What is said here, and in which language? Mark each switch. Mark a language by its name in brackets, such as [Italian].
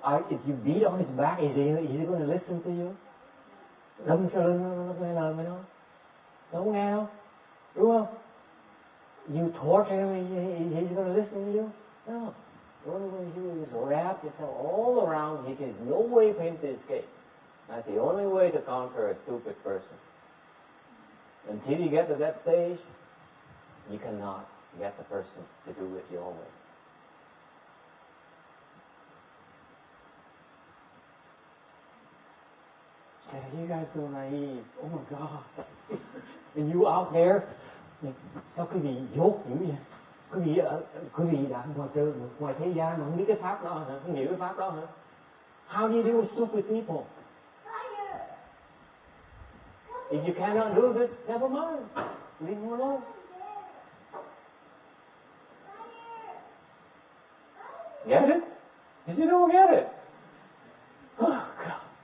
[English] If you beat on his back, is he going to listen to you? [Vietnamese] Đâm cho lưng nó nghe lời mày không? Nó không nghe đâu, đúng không? [English] You torture him, he's going to listen to you? No. What you're going to do is wrap yourself all around. There's no way for him to escape. That's the only way to conquer a stupid person. Until you get to that stage, you cannot get the person to do it your way. Say, you guys so naive. Oh my God. And you out there, [Vietnamese] sao quý vị dốt dữ vậy? Quý vị đã ngoài thế gian mà không biết cái pháp đó hả? Không hiểu cái pháp đó hả? [English] How do you deal with stupid people? If you cannot do this, never mind. Leave them alone. Get it? Does you don't get it? Oh, God.